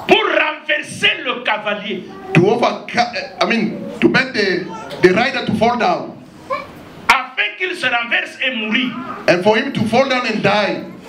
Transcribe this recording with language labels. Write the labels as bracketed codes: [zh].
[fr] pour renverser le cavalier. [en] to make the rider to fall down. [fr] Afin qu'il se renverse et mourir. [en] And for him to fall down and die.